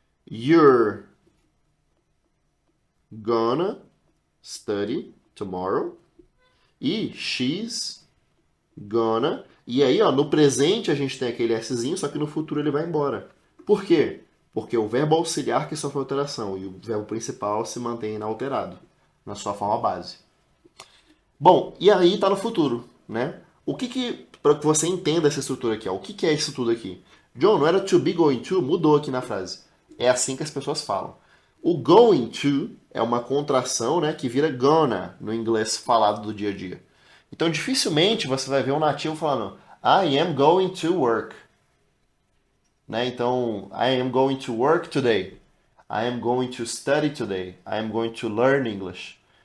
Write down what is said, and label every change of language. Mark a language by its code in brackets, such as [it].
[en] You're gonna study tomorrow. E she's gonna. [pt] E aí, ó, no presente a gente tem aquele Szinho, só que no futuro ele vai embora. Por quê? Porque o verbo auxiliar que sofre alteração e o verbo principal se mantém inalterado, na sua forma base. Bom, e aí tá no futuro, né? Para que você entenda essa estrutura aqui, ó, o que é isso tudo aqui? John, não era to be going to? Mudou aqui na frase. É assim que as pessoas falam. O going to é uma contração, né, que vira gonna no inglês falado do dia a dia. Então, dificilmente você vai ver um nativo falando I am going to work. Né? [en] Então, I am going to work today. I am going to study today. I am going to learn English.